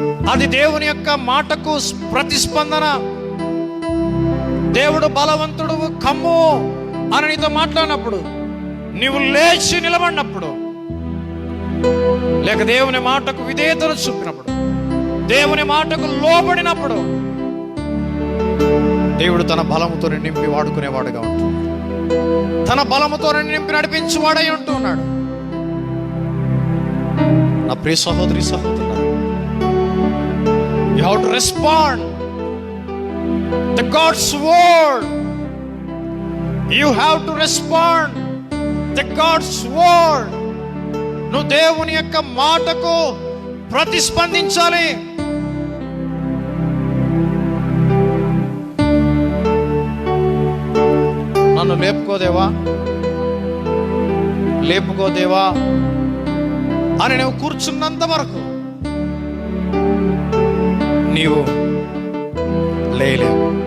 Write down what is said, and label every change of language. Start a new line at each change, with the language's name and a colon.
Telugu: అది దేవుని యొక్క మాటకు ప్రతిస్పందన. దేవుడు బలవంతుడు కమ్ము అని నీతో మాట్లాడినప్పుడు, నీవు లేచి నిలబడినప్పుడు, లేక దేవుని మాటకు విధేయతను చూపినప్పుడు, దేవుని మాటకు లోబడినప్పుడు, దేవుడు తన బలముతో నింపి వాడుకునేవాడుగా ఉంటున్నాడు. తన బలముతో నింపి నడిపించేవాడై ఉంటున్నాడు. నా ప్రియ సహోదరి సహోదరులారా,
English: you have to respond to God's word. You have to respond to God's word.
Telugu: నువ్వు దేవుని యొక్క మాటకు ప్రతిస్పందించాలి. నన్ను లేపుకోదేవా లేపుకోదేవా అని నువ్వు కూర్చున్నంత వరకు నీవు లేలేవు.